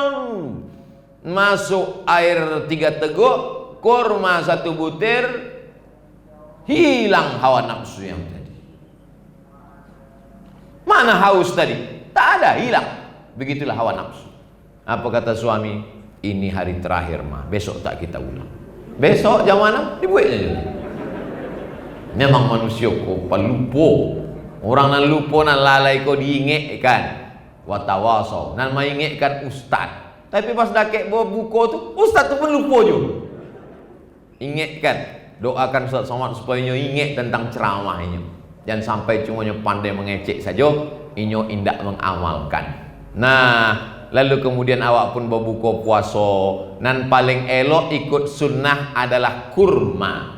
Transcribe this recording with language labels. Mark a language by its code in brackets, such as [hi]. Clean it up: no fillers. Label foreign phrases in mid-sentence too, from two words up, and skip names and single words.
[id] Masuk air 3 teguk, kurma 1 butir, hilang hawa nafsu yang tadi. Mana haus tadi? Tak ada, hilang. Begitulah hawa nafsu. Apa kata suami? Ini hari terakhir mah, besok tak kita ulang. Besok jam mana? Dibuatnya juga. Memang manusia kok pelupo. [min] Orang nan lupo nan lalai kau diinget kan. Watawasau nan mainget kan ustad. [id] Tapi pas dakek bawa buku tu, ustad tu pun lupa juga. Ingat kan, doakan Ustaz Somad supaya inyo ingat tentang ceramahnya. Jangan sampai cuma pandai mengecek saja, [min] inyo indak [id] mengamalkan. Nah, lalu kemudian awak pun berbuka puasa. [min] Nan paling elok [id] ikut sunnah adalah kurma.